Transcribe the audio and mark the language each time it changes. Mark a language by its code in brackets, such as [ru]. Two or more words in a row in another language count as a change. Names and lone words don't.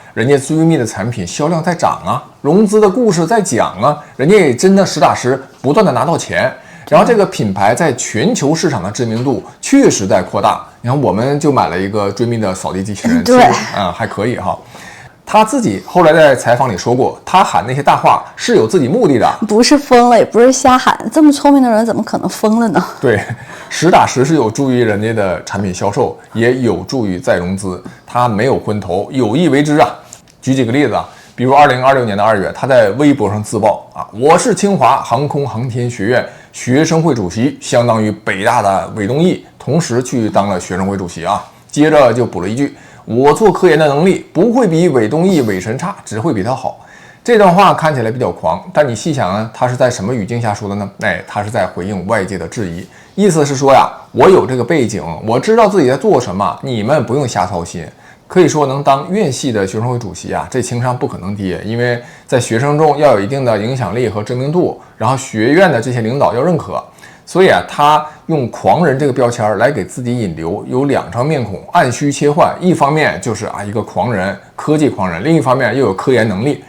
[zh] 人家追觅的產品銷量在漲啊，融資的故事在講啊，人家也真的實打實不斷的拿到錢。然後這個品牌在全球市場的知名度確實在擴大。你看，我們就買了一個追觅的掃地機器人，對，還可以哈。他自己後來在採訪裡說過，他喊那些大話是有自己目的的，不是瘋了，也不是瞎喊。這麼聰明的人怎麼可能瘋了呢？對，實打實是有助於人家的產品銷售，也有助於再融資。他沒有昏頭，有意為之啊。舉幾個例子啊，比如2026年的2月，他在微博上自曝啊，我是清華航空航天學院學生會主席，相當於北大的韋東奕，同時去當了學生會主席啊。接着就補了一句，我做科研的能力不會比韋東奕韋神差，只會比他好。這段話看起來比較狂，但你細想呢，他是在什麼語境下說的呢？他是在回應外界的質疑，意思是說呀，我有這個背景，我知道自己在做什麼，你們不用瞎操心。可以說能當院系的學生會主席啊，這情商不可能低，因為在學生中要有一定的影響力和知名度，然後學院的這些領導要認可。所以啊，他用狂人這個標籤來給自己引流，有兩張面孔，按需切換。一方面就是一個狂人，科技狂人；另一方面又有科研能力。